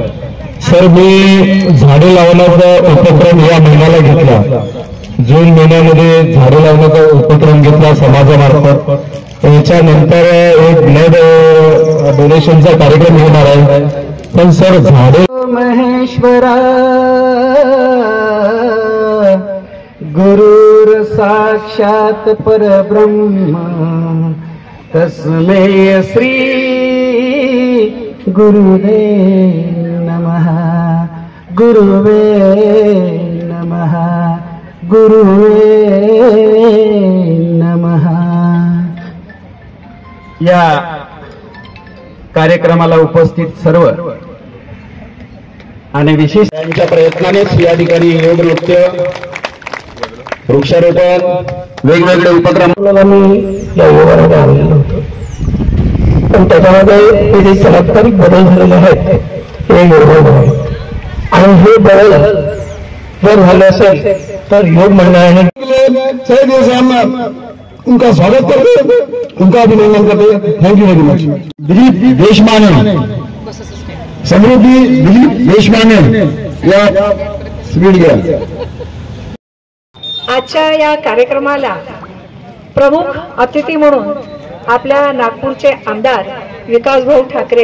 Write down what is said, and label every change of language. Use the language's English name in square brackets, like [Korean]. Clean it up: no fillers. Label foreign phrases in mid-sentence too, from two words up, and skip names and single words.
[Marathi] सर मी झाडे लावण्याचा उपक्रम या महिन्याला घेतला, जून महिन्यामध्ये झाडे लावण्याचा उपक्रम घेतला समाजामार्फत। याच्यानंतर एक [English] blood donationचा [Marathi] कार्यक्रम घेणार आहे। पण सर झाडे [Sanskrit] महेश्वरा गुरुर साक्षात परब्रह्म तस्मै श्री गुरुदेव नमः गुरुवे नमः गुरुवे नमः। [Marathi] या कार्यक्रमाला उपस्थित सर्व आणि विशेष त्यांच्या प्रयत्नानेच या ठिकाणी योग नृत्य वृक्षारोपण वेगवेगळे उपक्रम मी या योगामध्ये आलेलो होतो, पण त्याच्यामध्ये जे चमत्कारिक बदल झालेले आहेत हे योगामुळे आहे। आणि हे बदल जर झाले असेल तर योग मंडळाने [Hindi] उनका स्वागत करते, उनका अभिनंदन करते। [English] Thank you very much. [Marathi] दिलीप देशमाने, समृद्धी दिलीप देशमाने या स्पीड घ्या। आजच्या या कार्यक्रमाला प्रमुख अतिथी म्हणून आपल्या नागपूरचे आमदार विकासभाऊ ठाकरे